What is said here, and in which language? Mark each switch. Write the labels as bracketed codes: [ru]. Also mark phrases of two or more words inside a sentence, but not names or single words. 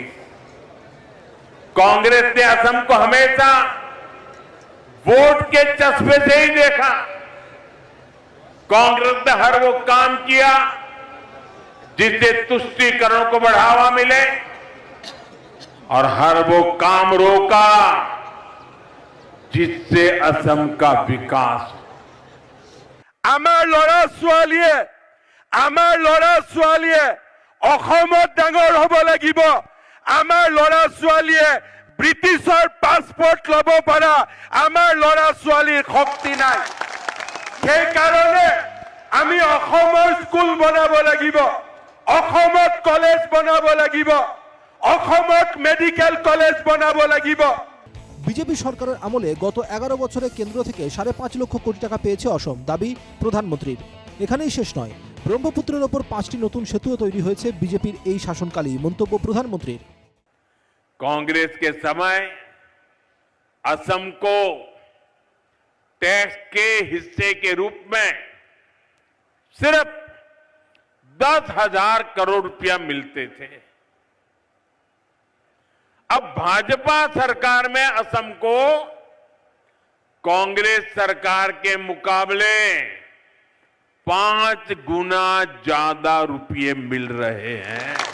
[hi] कांग्रेस ने असम को हमेशा वोट के चस्पे से ही देखा। कांग्रेस ने हर वो काम किया जिससे तुष्टीकरण को बढ़ावा मिले और हर वो काम रोका जिससे असम का विकास। [as] আমাৰ ল'ৰা ছোৱালীয়ে অসমত ডাঙৰ হ'ব লাগিব। আমাৰ ল'ৰা ছোৱালীয়ে ব্ৰিটিছৰ পাছপোৰ্ট ল'ব পৰা আমাৰ ল'ৰা ছোৱালীৰ শক্তি নাই। সেইকাৰণে আমি অসমৰ স্কুল বনাব লাগিব, অসমত কলেজ বনাব লাগিব, অসমত [en] medical college [as] বনাব লাগিব। [bn] বিজেপি সরকারের আমলে গত 11 বছরে কেন্দ্র থেকে 5.5 লক্ষ কোটি টাকা পেয়েছে অসম, দাবি প্রধানমন্ত্রীর। এখানেই শেষ নয়, ব্রহ্মপুত্রের ওপর 5টি নতুন সেতুও তৈরি হয়েছে বিজেপির এই শাসনকালেই, মন্তব্য প্রধানমন্ত্রীর। [hi] कांग्रेस के समय असम को टैक्स के हिस्से के रूप में सिर्फ 10,000 करोड़ रुपया मिलते थे। अब भाजपा सरकार में असम को कांग्रेस सरकार के मुकाबले 5 गुना ज्यादा रुपये मिल रहे हैं।